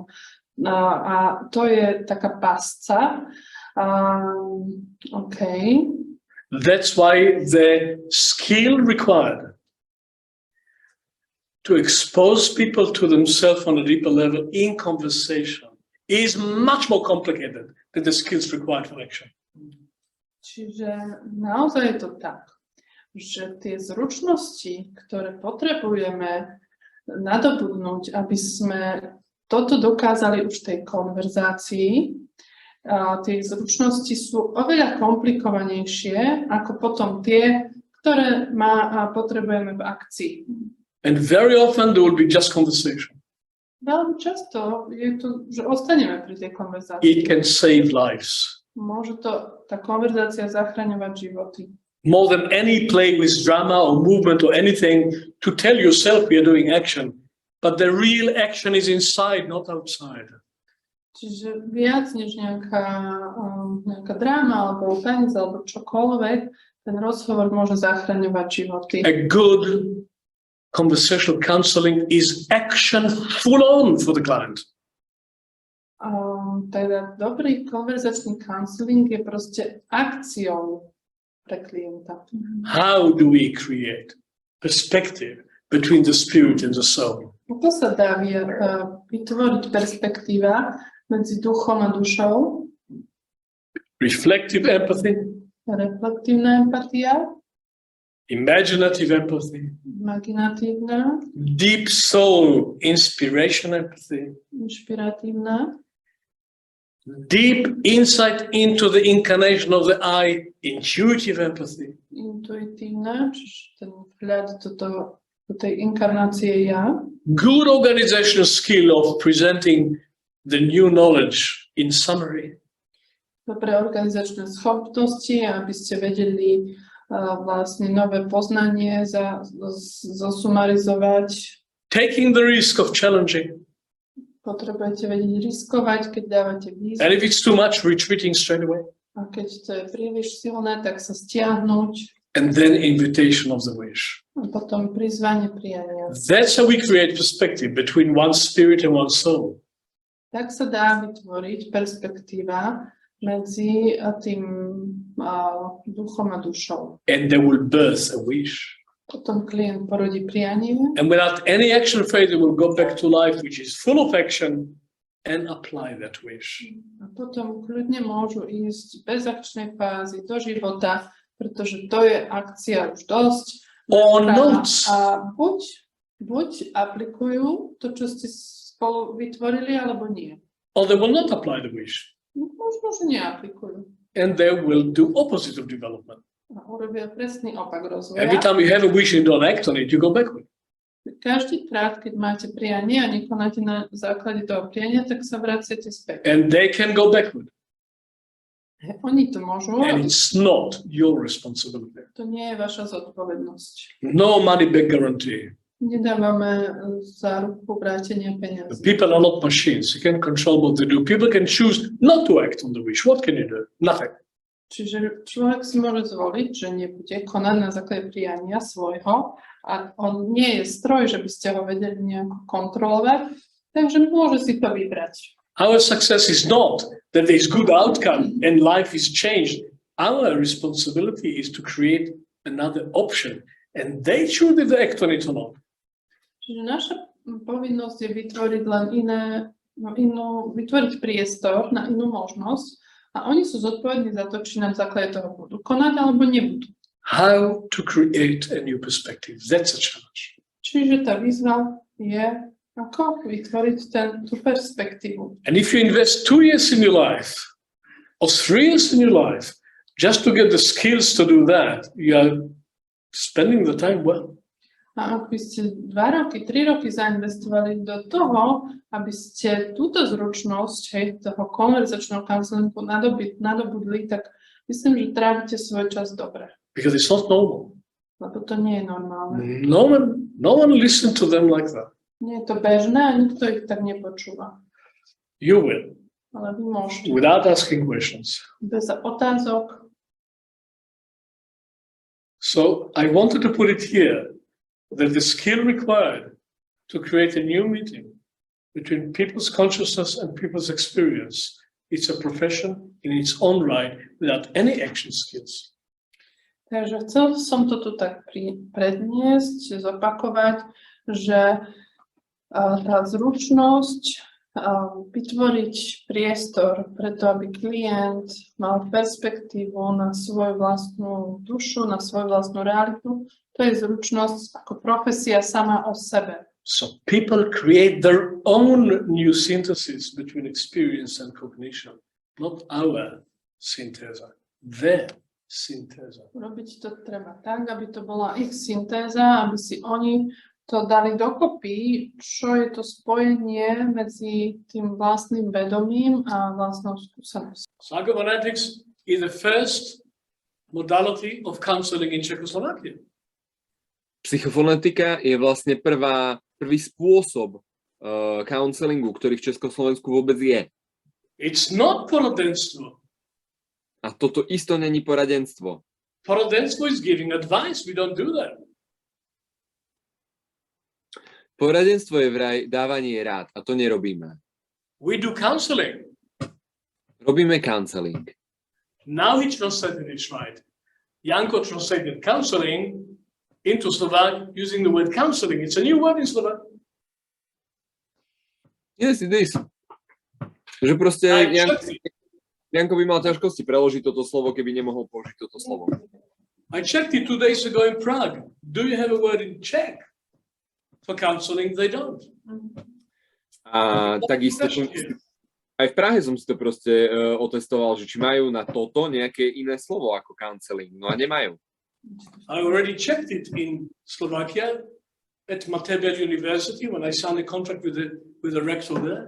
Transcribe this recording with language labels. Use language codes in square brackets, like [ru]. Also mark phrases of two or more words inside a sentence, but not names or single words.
[sk] A to je taká pásca. [en] Okay. That's why the skill required to expose people to themselves on a deeper level in conversation is much more complicated than the skills required for action. [sk] Čiže naozaj je to tak, že tie zručnosti, ktoré potrebujeme nadobudnúť, aby sme toto dokázali už v tej konverzácii. Tie zručnosti sú oveľa komplikovanejšie ako potom tie, ktoré potrebujeme v akcii. [en] And very often there will be just conversation. [sk] Veľmi často je to, že ostaneme pri tej konverzácii. [en] It can save lives. [sk] Môže tá konverzácia zachraňovať životy. [en] More than any play with drama or movement or anything to tell yourself you're doing action. But the real action is inside, not outside. [sk] Čiže viac než nejaká dráma alebo tanec alebo čokoľvek, ten rozhovor môže zachraňovať životy. [en] A good conversational counseling is action full on for the client. [sk] Teda dobrý konverzačný counseling je proste akciou pre klienta. [en] How do we create perspective between the spirit and the soul? [sk] Ako sa dá vytvoriť perspektíva medzi duchom a dušou? [en] Reflective empathy, [sk] Reflektívna empatia, [en] imaginative empathy, [sk] imaginatívna, [en] deep soul inspiration empathy, [sk] inšpiratívna, [en] deep insight into the incarnation of the I, intuitive empathy, [sk] intuitívna, čiže ten vhľad do tej inkarnácie ja. [en] good organizational skill of presenting the new knowledge in summary, [sk] Dobré organizačné schopnosti, aby ste vedeli vlastne nové poznanie zosumarizovať. [en] taking the risk of challenging, [sk] Potrebujete vedieť riskovať, keď dávate výzvu. [en] and if it's too much, retreating straight away. [sk] A keď to je príliš silné, tak sa stiahnuť. [en] And then invitation of the wish. [sk] A potom prizvanie priania. [en] That's how we create perspective between one spirit and one soul. [sk] Tak sa dá vytvoriť perspektíva medzi tým duchom a dušou. [en] And they will birth a wish. [sk] Potom klient porodí prianie [en] And without any action phase, they will go back to life, which is full of action, and apply that wish. [sk] a potom kľudne môžu ísť bez akčnej fázy do života, pretože to je akcia už dosť. [en] Or not. [sk] A buď aplikujú to, čo ste spolu vytvorili, alebo nie. [en] Or they will not apply the wish. [sk] Možno, že neaplikujú. [en] And they will do opposite of development. [sk] A urobia presný opak rozvoja. [en] Every time you have a wish and don't act on it, you go backward. [sk] Každý krát, keď máte prianie a nekonáte na základe toho priania, tak sa vraciate späť. [en] And they can go backward. [sk] Oni to môžu [en] And [sk] robiť. [en] it's not your responsibility. [sk] To nie je vaša zodpovednosť. [en] No money back guarantee. [sk] Nedávame záruku vrátenia [en] The [sk] peniazí. [en] people are not machines. You can control what they do. People can choose not to act on the wish. What can you do? Nothing. [sk] Čiže človek si môže zvoliť, že nebude konať na základe priania svojho a on nie je stroj, že by ste ho vedeli nejako kontrolovať, takže môže si to vybrať. [en] Our success is not that there is good outcome and life is changed. Our responsibility is to create another option, and they choose if they act on it or not. [sk] Čiže naša povinnosť je vytvoriť len vytvoriť priestor na inú možnosť a oni sú zodpovední za to, či na základe toho budú konať alebo nebudú. [en] How to create a new perspective. That's a challenge. [sk] Čiže tá výzva je, ako vytvoriť tú perspektívu. [en] And if you invest 2 years in your life or 3 years in your life just to get the skills to do that, you are spending the time well. [sk] A ak by ste 2 roky, 3 roky zainvestovali do toho, aby ste túto zručnosť, toho konverzačného counselingu nadobudli, tak myslím, že trávite svoj čas dobre. [en] Because it's not normal. [sk] Lebo to nie je normálne. [en] No one listens to them like that. [sk] Nie je to bežné a nikto ich tak nepočúva. [en] You will, [sk] Ale vy môžete. [en] without asking questions. [sk] Bez otázok. [en] So I wanted to put it here that the skill required to create a new meeting between people's consciousness and people's experience, it's a profession in its own right without any action skills. [sk] Takže chcel som to tu tak predniesť, zopakovať, že tá zručnosť vytvoriť priestor preto, aby klient mal perspektívu na svoju vlastnú dušu, na svoju vlastnú realitu, to je zručnosť ako profesia sama o sebe. [en] So people create their own new synthesis between experience and cognition, not our synthesa, their synthesa. [sk] Robiť to treba tak, aby to bola ich syntéza, aby si oni to dali dokopy, čo je to spojenie medzi tým vlastným vedomím a vlastnou skúsenosťou. [en] Psychophonetics is the first modality of counseling in Czechoslovakia. [sk] Psychofonetika je vlastne prvý spôsob counselingu, ktorý v Československu vôbec je. [en] It's not poradenstvo. [sk] A toto isto není poradenstvo. [en] Poradenstvo is giving advice. We don't do that. [sk] Poradenstvo je vraj dávanie rád a to nerobíme. [en] We do counseling. [sk] Robíme counseling. [en] Now he translated it right. Janko translated counseling into Slovak using the word counseling. It's a new word in Slovak. Yes, it is. [sk] Že proste Janko by mal ťažkosti preložiť toto slovo, keby nemohol použiť toto slovo. [en] I checked it 2 days ago in Prague. Do you have a word in Czech for counseling? They don't. [sk] A takisto aj v Prahe som si to proste otestoval, že či majú na toto nejaké iné slovo ako counseling. No a nemajú. [en] I already checked it in Slovakia at Methodical University when I signed a contract with the rector there.